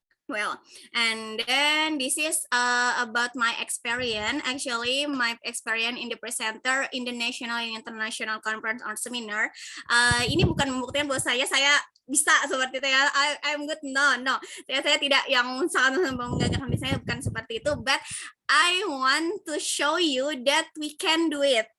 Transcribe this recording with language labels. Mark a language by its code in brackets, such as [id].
[en] Well, and then this is about my experience. Actually, my experience in the presenter in the national and international conference or seminar. [id] Ini bukan membuktikan bahwa saya bisa seperti itu ya. [en] I'm good. No. [id] Saya tidak yang sangat membanggakan saya, bukan seperti itu. [en] But I want to show you that we can do it.